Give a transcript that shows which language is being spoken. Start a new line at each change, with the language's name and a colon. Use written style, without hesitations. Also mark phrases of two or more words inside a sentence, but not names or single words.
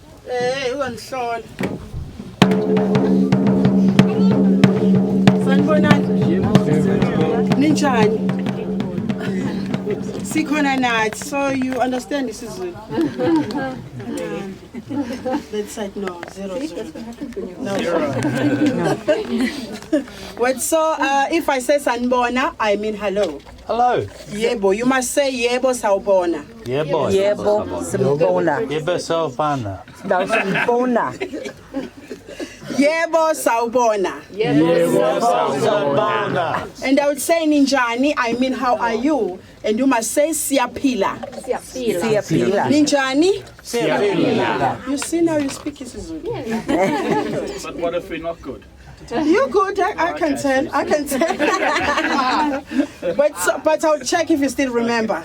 Zulu: Ungihlole. Sanibonani. Ninjani? Sikhona nathi.
English: So you understand this is Zulu. That side no, zero. No. What so if I say sanibona, I mean hello. Hello. Yebo, you must say
Zulu: yebo sawubona. Yebo. Yebo, simbona. Yebo sawubona. Simbona. Yebo sawubona. Yebo sawubona.
English: And I would say ninjani, I mean how are you? And you must say siyaphila.
Zulu: Siyaphila. Ninjani? Siyaphila.
English: You see now you speak isiZulu. But what if we're not good? You're good. I can tell. I can tell. but I'll check if you still remember.